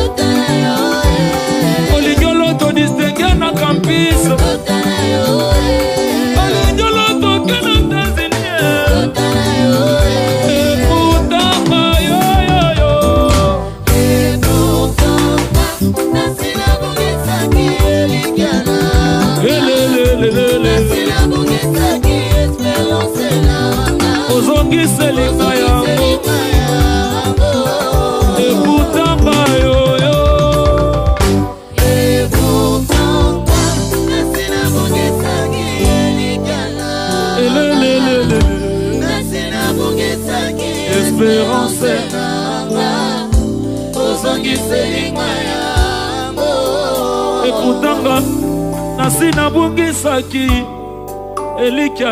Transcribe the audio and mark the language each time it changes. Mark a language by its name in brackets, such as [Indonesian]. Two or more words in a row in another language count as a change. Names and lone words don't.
[Lingala] Olingioloto distingue na campus Olingioloto kena tazinie [French] Et pourtant [Lingala] yo [French] Et pourtant [Lingala] Nasina bungisaki elikana Nasina bungisaki espérance nanga Ozongi selinga yango [French] Et pourtant [Lingala] yo [French] Et pourtant [Lingala] Nasina bungisaki elikana Nasina bungisaki espérance nanga Ozongi selinga yango [French] Et pourtant [Lingala] Nasina bungisaki elikia